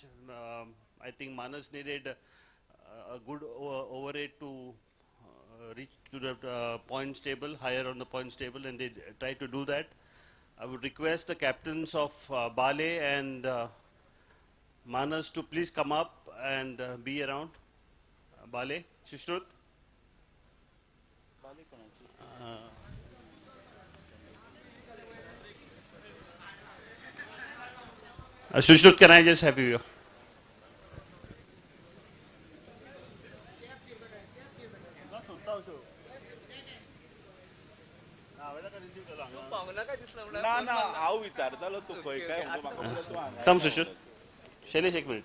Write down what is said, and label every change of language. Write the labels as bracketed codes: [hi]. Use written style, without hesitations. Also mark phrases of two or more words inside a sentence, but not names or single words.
[en] I think Manas needed a good over 8 to reach to the points table, higher on the points table, and they tried to do that. I would request the captains of Bale and Manas to please come up and be around. Bale, Sushrut. Sushrut, can I just have you? Come, Sushrut. Shailesh, एक minute.